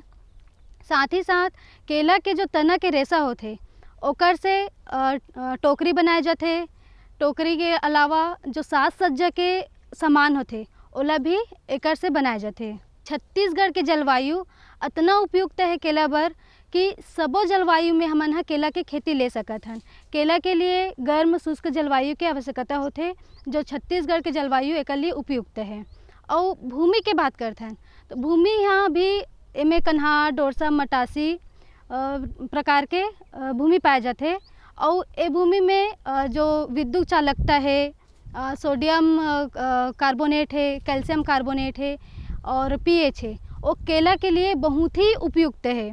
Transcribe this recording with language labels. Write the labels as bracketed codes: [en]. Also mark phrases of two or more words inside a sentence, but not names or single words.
[hne] साथ ही साथ केला के जो तना के रेसा होते ओकर से टोकरी बनाए जाते। टोकरी के अलावा जो साज सज्जा के सामान होते ओला भी एकर से बनाए जाते। छत्तीसगढ़ के जलवायु इतना उपयुक्त है केला बर कि सबो जलवायु में हमन केला के खेती ले सकत हन। केला के लिए गर्म शुष्क जलवायु के आवश्यकता होते, जो छत्तीसगढ़ के जलवायु एक लिए उपयुक्त है। और भूमि के बात करते हैं तो भूमि यहाँ भी एमे कन्हार डोरसा मटासी प्रकार के भूमि पाए जाते और ये भूमि में जो विद्युत चालकता है, [en] sodium carbonate [hne] है, [en] calcium carbonate [hne] है और पीएच है, वो केला के लिए बहुत ही उपयुक्त है।